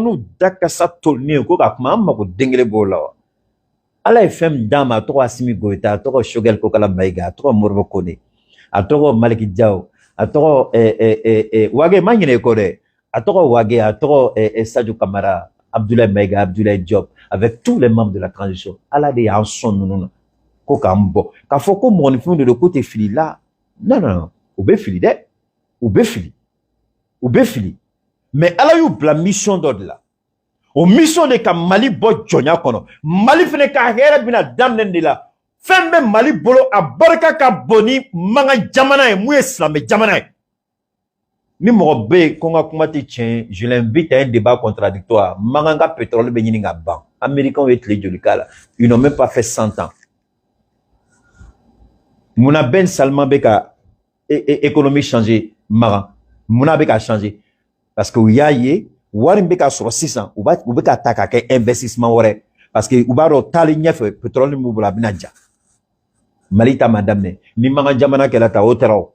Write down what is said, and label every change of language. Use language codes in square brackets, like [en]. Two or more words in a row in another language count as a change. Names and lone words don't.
[bm] n'u dakasa tolinin ye ko ka kuma an mago den kelen b'o la wa Ala ye fɛn min d'a ma a tɔgɔ Assimi Goïta a tɔgɔ Choguel Kokala Maïga a tɔgɔ Modibo Kone a tɔgɔ Maliki Diao a tɔgɔ Wage ma ɲinɛ i kɔ dɛ a tɔgɔ Wage a tɔgɔ Sadio Kamara Abdoulaye Maïga Abdoulaye Diop [fr] avec tous les membres de la transition [bm] Ala de y'an sɔn ninnu na ko k'an bɔ k'a fɔ ko mɔgɔninfinw de don ko tɛ fili la non u bɛ fili dɛ u bɛ fili mais Ala y'u bila mission dɔ de la o mission de ka Mali bɔ jɔnya kɔnɔ Mali fɛnɛ ka hɛrɛ bɛna daminɛ de la fɛn bɛ Mali bolo a barika ka bon ni mankan jamana ye mun ye silamɛ jamana ye ni mɔgɔ bɛ yen ko n ka kuma tɛ tiɲɛ [fr] je l'invite à un débat contradictoire [bm] mankan ka pétrole bɛ ɲini ka ban américains ye tile joli k'a la [fr] ils n'ont même pas fait 100 ans [bm] munna Ben Salman bɛ ka [fr] économie changer [bm] magan munna bɛ ka changer [fr] parce que [bm] u y'a ye wari min bɛ ka sɔrɔ sisan u bɛ ka ta ka kɛ investissement wɛrɛ [fr] parce que [bm] u b'a dɔn taali ɲɛfɛ pétrole min b'u bolo a bɛna ja Mali ta ma daminɛ ni mankan jamana kɛla ta o tɛra o